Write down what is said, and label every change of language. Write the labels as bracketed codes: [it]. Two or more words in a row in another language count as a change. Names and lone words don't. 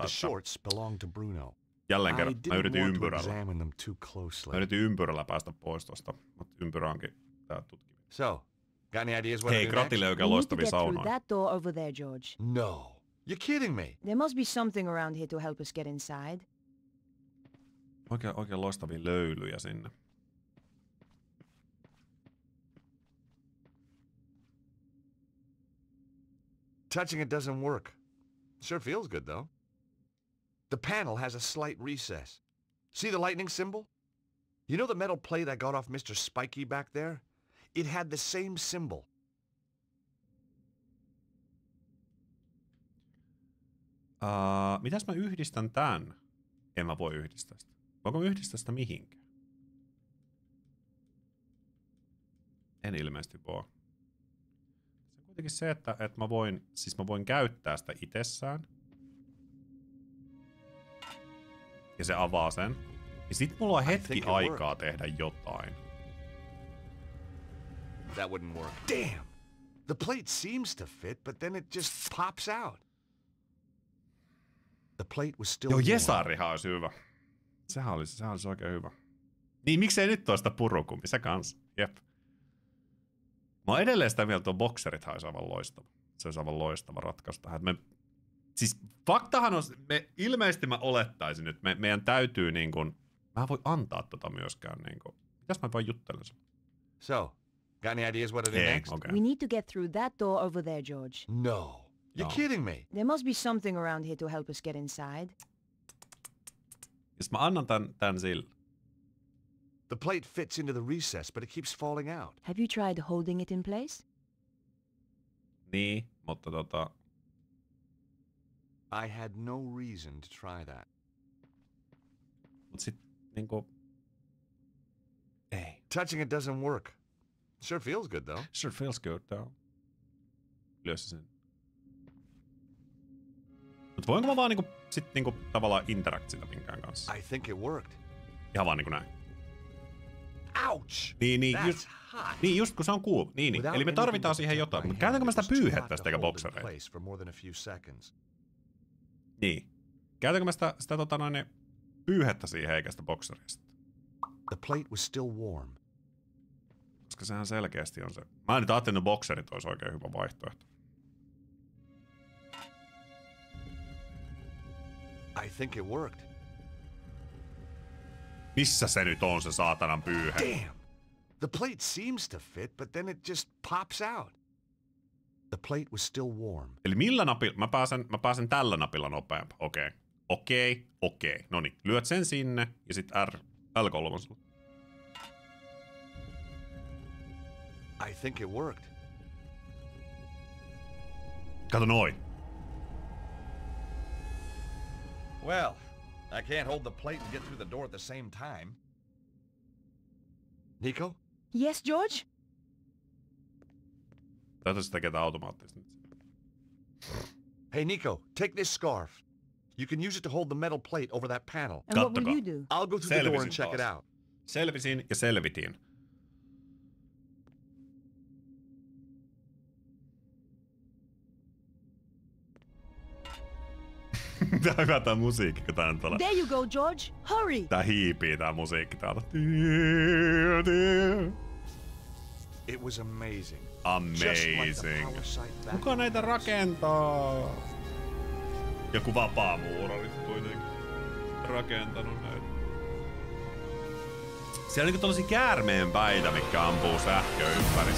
[en] The shorts belong to Bruno. [fi] Jälleen kerran, mä yritin ympyrällä. [en] Examine them too closely. [fi] Mä yritin ympyrällä päästä pois tosta, mutta ympyrä onkin tää tutkiminen. [en] So, got any ideas what [fi] Hei, [en] to do [fi] Gratille [en] next? [fi] oikein loistavia saunoja. [en] that door over there, George. No. You're kidding me. There must be something around here to help us get inside. [fi] Oikein loistavia löylyjä sinne. [en] Touching it doesn't work. Sure feels good, though. The panel has a slight recess. See the lightning symbol? You know the metal plate I got off Mr. Spiky back there? It had the same symbol. [fi] Mitäs mä yhdistän tän? En mä voi yhdistää sitä. Voinko mä yhdistää sitä mihinkään? En ilmeisesti voi. Se on kuitenkin se, että mä voin käyttää sitä itsessään. Ja se avaa sen. Ja sit mulla on hetki aikaa tehdä jotain. [en] That wouldn't work. Damn! The plate seems to fit, but then it just pops out. The plate was still [fi] Joo, [en] warm. [fi] Jesarihan olisi hyvä. Sehän olisi oikein hyvä. Niin, miksei nyt toista purukumpi? Se kans. Jep. Mä oon edelleen sitä mieltä, että bokserithan olisi aivan loistava. Se olisi aivan loistava ratkaisu tähän. Siis faktahan on, ilmeisesti mä olettaisin, että meidän täytyy niin kuin, mä en voi antaa tota myöskään niin kuin, mitäs mä vaan juttelen sen? [en] So, got any ideas what to do next? Okay. We need to get through that door over there, George. No. You're kidding me. There must be something around here to help us get inside. [fi] Jos mä annan tän sille. [en] The plate fits into the recess, but it keeps falling out. Have you tried holding it in place? [fi] Niin, mutta [en] I had no reason to try that. [fi] Mut sit niinku... Ei. [en] Touching it doesn't work. Sure feels good, though. Sure feels good, though. [fi] Lyö se sen. Mut voinko mä vaan niinku tavallaan interact sitä minkään kanssa? [en] I think it worked. [fi] Ihan vaan niinku näin. [en] Ouch! [fi] Niin, [en] That's hot. [fi] niin just kun se on kuuma. Niin. Eli me tarvitaan siihen jotain. Mutta käytänkö mä sitä pyyhettä sitä eikä boksereita? Niin. Käytänkö mä sitä pyyhettä siihen eikä sitä boksereista? [en] The plate was still warm. [fi] Koska sehän selkeästi on se. Mä en nyt ajattelut, että bokserit olisi oikein hyvä vaihtoehto. [en] I think it worked. [fi] Missä se nyt on se saatanan pyyhe? [en] Damn! The plate seems to fit, but then it just pops out. The plate was still warm. [fi] Eli millä napilla? Mä pääsen tällä napilla nopeampaa. Okei. Noniin. Lyöt sen sinne ja sit L3. [en] I think it worked. [fi] Kato noin. [en] Well, I can't hold the plate and get through the door at the same time. Nico? Yes, George? [fi] Täytyy sitä tekee automaattisesti. [en] Hey, Nico, take this scarf. You can use it to hold the metal plate over that panel. And what will you do? I'll go through the door and check it out. [fi] Selvisin ja selvitin. Tää on hyvä tää musiikki, kun tää nyt on. [en] There you go, George. Hurry! [fi] Tää hiipii tää musiikki täältä. [en] It was amazing. Amazing. [fi] Kuka näitä rakentaa? Joku vapaamuurari kuitenkin rakentanut näitä. Siellä on niinku tollasia käärmeenpäitä, mitkä ampuu sähköä ympärissä.